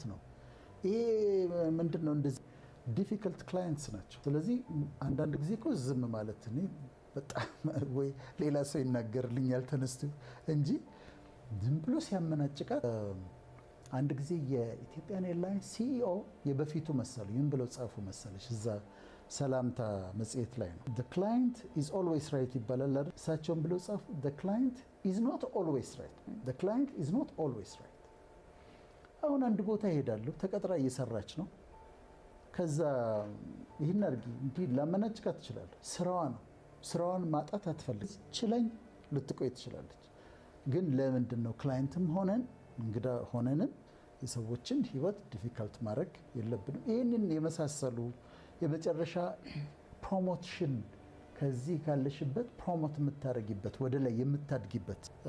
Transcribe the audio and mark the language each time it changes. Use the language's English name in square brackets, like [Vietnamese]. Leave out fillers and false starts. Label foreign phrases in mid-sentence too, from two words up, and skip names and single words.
[Amharic] የሚሰራበት ነው። ይሄ ምንድነው እንደዚህ [English] difficult clients [Amharic] ናቸው። ስለዚህ አንዳንድ ጊዜ እኮ ዝም ማለት እኔ በጣም ወይ ሌላ ሰው ይናገርልኛል ተነስቶ እንጂ ዝም ብሎ ሲያመናጭቃት። አንድ ጊዜ የኢትዮጵያን ኤርላይንስ ሲኢኦ የበፊቱ መሰሉ ምን ብለው ጻፉ መሰለሽ እዛ ሰላምታ መጽሔት ላይ ነው [English] the client is always right [Amharic] ይባላል አይደል? እሳቸውን ብለው ጻፉ [English] the client is not always right the client is not always right። [Amharic] አሁን አንድ ቦታ ይሄዳለሁ ተቀጥራ እየሰራች ነው። ከዛ ይህን አድርጊ እንዲህ ላመናጭቃት ትችላለህ። ስራዋ ነው። ስራዋን ማጣት አትፈልግ ችለኝ ልትቆይ ትችላለች። ግን ለምንድን ነው ክላይንትም ሆነን እንግዳ ሆነንም የሰዎችን ህይወት ዲፊካልት ማድረግ የለብንም። ይህንን የመሳሰሉ የመጨረሻ ፕሮሞሽን ከዚህ ካለሽበት ፕሮሞት የምታደርጊበት ወደ ላይ የምታድጊበት